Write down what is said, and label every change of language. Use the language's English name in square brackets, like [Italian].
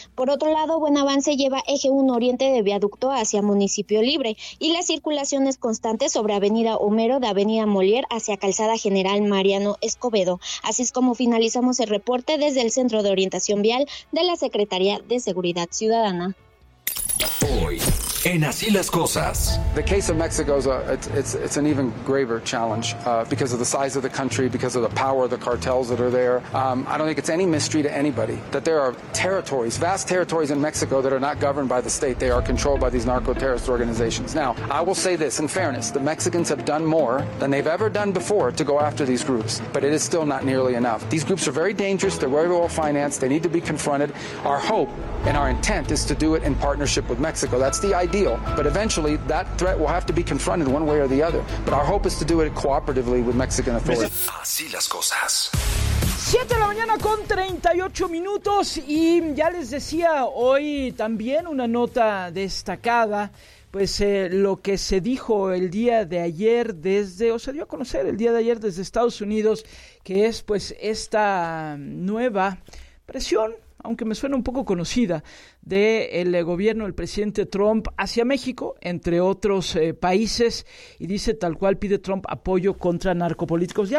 [Spanish] Por otro lado, buen avance lleva eje 1 Oriente de viaducto hacia municipio libre y la circulación es constante sobre avenida Homero de avenida Molière hacia calzada General Mariano Escobedo. Así es como finalizamos el reporte desde el Centro de Orientación Vial de la Secretaría de Seguridad Ciudadana. Hoy, en Así las Cosas. [English] The case of Mexico is it's an even graver challenge because of the size of the country, because of the power of the cartels that are there. I don't think it's any mystery to anybody that there are territories, vast territories in Mexico that are not governed by the state. They are controlled by these narco-terrorist organizations. Now, I will say this in fairness. The Mexicans have done more than they've ever done before to go after these groups, but it is still not nearly enough. These groups are very dangerous. They're very well financed. They need to be confronted. Our hope and our intent is to do it in partnership with Mexico. That's the ideal, but eventually that threat will have to be confronted one way or the other. But our hope is to do it cooperatively with Mexican authorities. [Spanish] Así las cosas. 7 de la mañana con 38 minutos y ya les decía hoy también una nota destacada, pues lo que se dijo el día de ayer desde, o se dio a conocer el día de ayer desde Estados Unidos, que es pues esta nueva presión, aunque me suena un poco conocida, del gobierno del presidente Trump hacia México, entre otros países, y dice tal cual, pide Trump apoyo contra narcopolíticos.